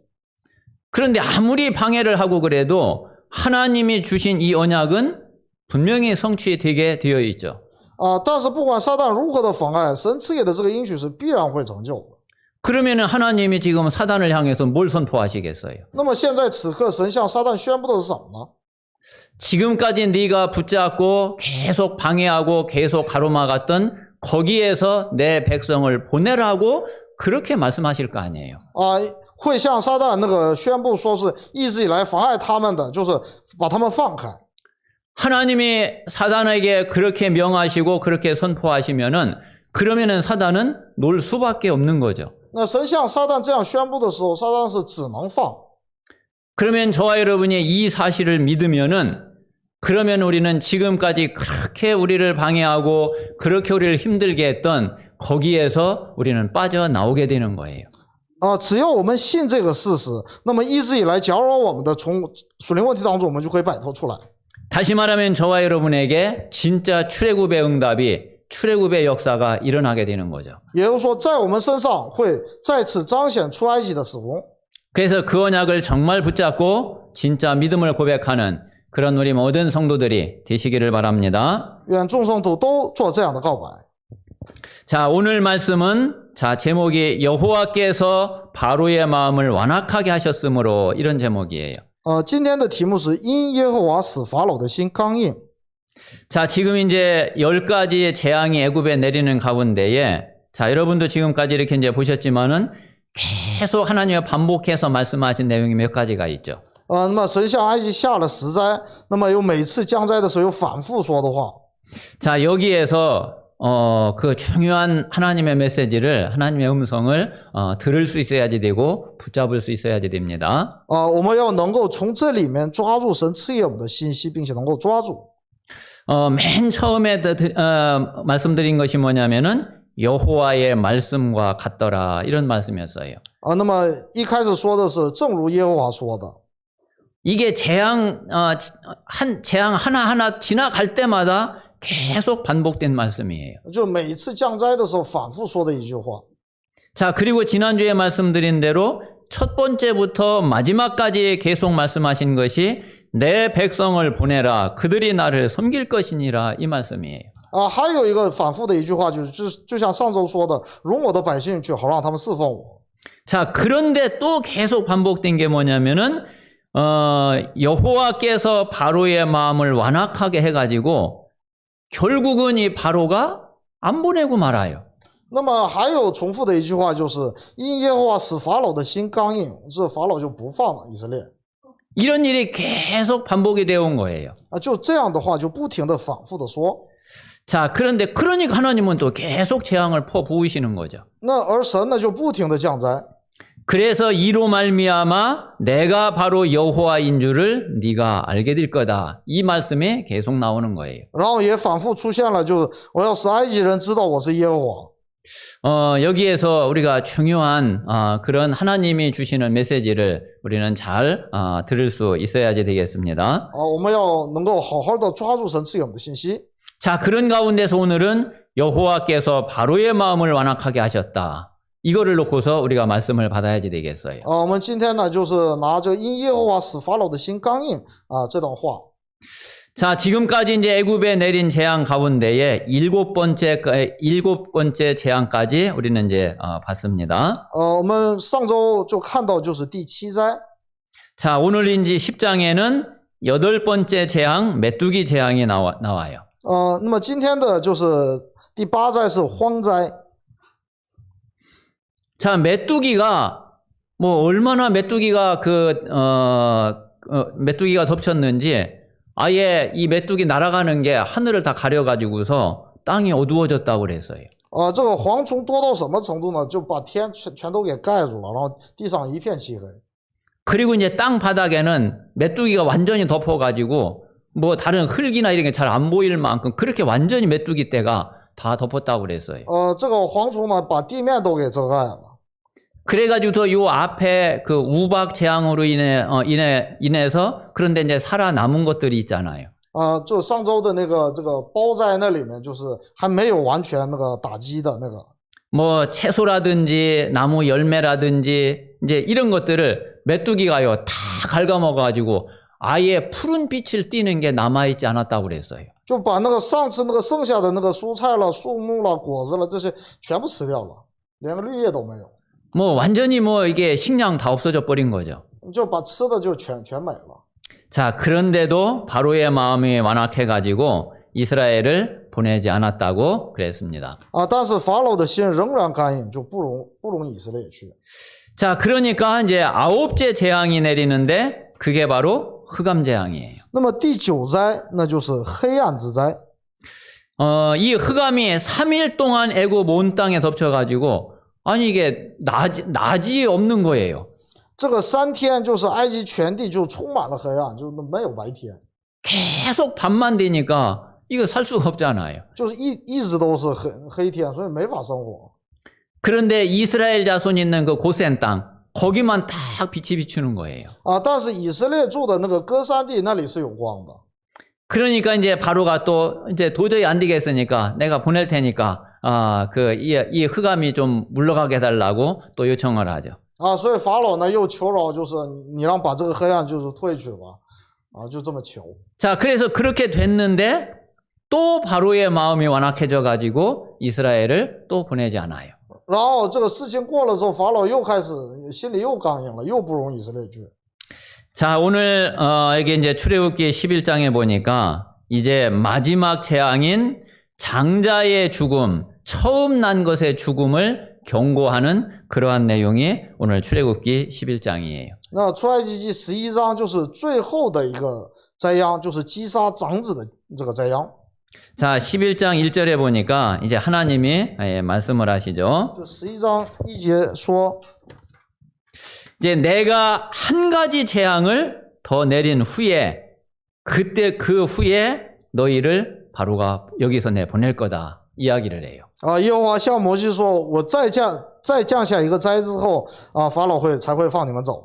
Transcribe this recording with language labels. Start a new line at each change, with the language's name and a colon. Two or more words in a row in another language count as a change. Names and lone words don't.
Korean: 그런데 아무리 방해를 하고 그래도 하나님이 주신 이 언약은 분명히 성취되게 되어 있죠.
Chinese: 但是不管撒旦如何的妨碍，神赐给的这个应许是必然会成就的。
Korean: 그러면은 하나님이 지금 사단을 향해서 뭘 선포하시겠어요?
Chinese: 那么现在此刻，神向撒旦宣布的是什么呢？
Korean: 지금까지 네가 붙잡고 계속 방해하고 계속 가로막았던 거기에서 내 백성을 보내라고 그렇게 말씀하실 거 아니에요.
Chinese: 会向撒旦那个宣布说是一直以来妨碍他们的，就是把他们放开。
Korean: 하나님이 사단에게 그렇게 명하시고 그렇게 선포하시면은 그러면은 사단은 놀 수밖에 없는 거죠.
Chinese: 那神向撒旦这样宣布的时候，撒旦是只能放。
Korean: 그러면 저와 여러분이 이 사실을 믿으면은 그러면 우리는 지금까지 그렇게 우리를 방해하고 그렇게 우리를 힘들게 했던 거기에서 우리는 빠져나오게 되는 거예요.
Chinese: 只要我们信这个事实，那么一直以来搅扰我们的从属灵问题当中，我们就可以摆脱出来。
Korean: 다시 말하면 저와 여러분에게 진짜 출애굽의 응답이 출애굽의 역사가 일어나게 되는 거죠.
Chinese: 也就是说，在我们身上会再次彰显出埃及的使工。
Korean: 그래서 그 언약을 정말 붙잡고 진짜 믿음을 고백하는 그런 우리 모든 성도들이 되시기를 바랍니다.
Chinese: 愿众圣徒都做这样的告白。
Korean: 자, 오늘 말씀은 제목이 여호와께서 바로의 마음을 완악하게 하셨으므로 이런 제목이에요.
Chinese: 今天的题目是因耶和华使法老的心刚硬。
Korean: 자, 지금 이제 10가지의 재앙이 애굽에 내리는 가운데에 자, 여러분도 지금까지 이렇게 이제 보셨지만은 계속 하나님이 반복해서 말씀하신 내용이 몇 가지가 있죠.
Chinese: 那么神向埃及下了十灾，那么有每次降灾的时候有反复说的话。
Korean: 자, 여기에서 그 중요한 하나님의 메시지를 하나님의 음성을 들을 수 있어야지 되고 붙잡을 수 있어야지 됩니다.
Chinese: 我们要能够从这里面抓住神赐给我们的信息，并且能够抓住。
Korean: 맨 처음에 말씀드린 것이 뭐냐면은 여호와의 말씀과 같더라 이런 말씀이었어요.
Chinese: 那么一开始说的是正如耶和华说的。
Korean: 이게 재앙 하나하나 지나갈 때마다 계속 반복된 말씀이에요.
Chinese: 就每一次降灾的时候反复说的一句话。
Korean: 자, 그리고 지난주에 말씀드린 대로 첫 번째부터 마지막까지 계속 말씀하신 것이 내 백성을 보내라 그들이 나를 섬길 것이니라 이 말씀이에요.
Chinese: 还有一个反复的一句话，就像上周说的，容我的百姓去，好让他们侍奉我。
Korean: 자, 그런데 또 계속 반복된 게 뭐냐면은 여호와께서 바로의 마음을 완악하게 해가지고 결국은 이 바로가 안 보내고 말아요.
Chinese: 那么还有重复的一句话，就是因耶和华使法老的心刚硬，这法老就不放了以色列。
Korean: 이런 일이 계속 반복이 되어 온 거예요.
Chinese: 就这样的话，就不停的反复的说。
Korean: 자, 그런데 그러니까 하나님은 또 계속 재앙을 퍼부으시는 거죠.
Chinese: 那而神呢，就不停的降灾。
Korean: 그래서 이로 말미암아 내가 바로 여호와인 줄을 네가 알게 될 거다. 이 말씀이 계속 나오는 거예요.
Chinese: 然后也反复出现了，就我要使埃及人知道我是耶和华。
Korean: 여기에서 우리가 중요한 그런 하나님이 주시는 메시지를 우리는 잘 들을 수 있어야지 되겠습니다.
Chinese: 我们要能够好好的抓住神赐给我们的信息。
Korean: 자, 그런 가운데서 오늘은 여호와께서 바로의 마음을 완악하게 하셨다. 이거를 놓고서 우리가 말씀을 받아야지 되겠어요.
Chinese: 我们今天呢，就是拿着因耶和华使法老的心刚硬这段话。
Korean: 자, 지금까지 이제 애굽에 내린 재앙 가운데에 일곱 번째 재앙까지 우리는 이제 봤습니다.
Chinese: 我们上周就看到就是第七灾。
Korean: 자, 오늘 이제 10장에는 여덟 번째 재앙, 메뚜기 재앙이 나와요.
Chinese: 那么今天的就是第八灾是荒灾。
Korean: 자, 메뚜기가 뭐 얼마나 메뚜기가 메뚜기가 덮쳤는지 아예 이 메뚜기 날아가는 게 하늘을 다 가려가지고서 땅이 어두워졌다고 그랬어요.
Chinese: 这个蝗虫多到什么程度呢？就把天全都给盖住了，然后地上一片漆黑。
Korean: 그리고 이제 땅 바닥에는 메뚜기가 완전히 덮어가지고 뭐 다른 흙이나 이런 게 잘 안 보일 만큼 그렇게 완전히 메뚜기 떼가 다 덮었다고 그랬어요.
Chinese: 这个蝗虫呢，把地面都给遮盖了。
Korean: 그래가지고서 요 앞에 그 우박 재앙으로 인해서 그런데 이제 살아남은 것들이 있잖아요.
Chinese: 就上周的那个这个包灾那里面，就是还没有完全那个打击的那个。
Korean: 뭐 채소라든지 나무 열매라든지 이제 이런 것들을 메뚜기가요 다 갉아먹어가지고 아예 푸른 빛을 띠는 게 남아있지 않았다고 그랬어요.
Chinese: 就把那个上次那个剩下的那个蔬菜了、树木了、果子了这些全部吃掉了，连个绿叶都没有，
Korean: 뭐 완전히 뭐 이게 식량 다 없어져 버린 거죠.
Chinese: 就把吃的就全没了。
Korean: 자, 그런데도 바로의 마음이 완악해가지고 이스라엘을 보내지 않았다고 그랬습니다.
Chinese: 但是法老的心仍然刚硬，就不容以色列去。
Korean: 자, 그러니까 이제 9째 재앙이 내리는데 그게 바로 흑암 재앙이에요.
Chinese: 那么第9灾，那就是黑暗之灾。
Korean: 이 흑암이 3일 동안 애굽 온 땅에 덮쳐가지고 아니 이게 낮이 없는 거예요.
Chinese: 这个3天就是埃及全地就充满了黑暗，就没有白天，
Korean: 계속 밤만 되니까 이거 살 수가 없잖아요.
Chinese: 就是一直都是黑天，所以没法生活。
Korean: 그런데 이스라엘 자손 있는 그 고센 땅 거기만 딱 빛이 비추는 거예요.
Chinese: 但是以色列住的那个歌珊地那里是有光的。
Korean: 그러니까 이제 바로가 또 이제 도저히 안 되겠으니까 내가 보낼 테니까 이 흑암이 좀 물러가게 해달라고 또 요청을 하죠.
Chinese: 所以法老呢又求饶，就是你让把这个黑暗就是退去吧，就这么求。
Korean: 자, 그래서 그렇게 됐는데 또 바로의 마음이 완악해져 가지고 이스라엘을 또 보내지 않아요.
Chinese: 然后这个事情过了之后，法老又开始心里又刚硬了，又不容以色列去。
Korean: 자, 오늘 이게 이제 출애굽기 11장에 보니까 이제 마지막 재앙인 장자의 죽음, 처음 난 것의 죽음을 경고하는 그러한 내용이 오늘 출애굽기 11장이에요.
Chinese: 那出埃及记11章就是最后的一个灾殃，就是击杀长子的这个灾殃。
Korean: 자, 11장 1절에 보니까 이제 하나님이 말씀을 하시죠.
Chinese: 就11章1节说，
Korean: 이제 내가 한 가지 재앙을 더 내린 후에 그때 그 후에 너희를 바로가 여기서 내 보낼 거다 이야기를 해요.
Chinese: 耶和华向摩西说，我再降下一个灾之后，法老才会放你们走。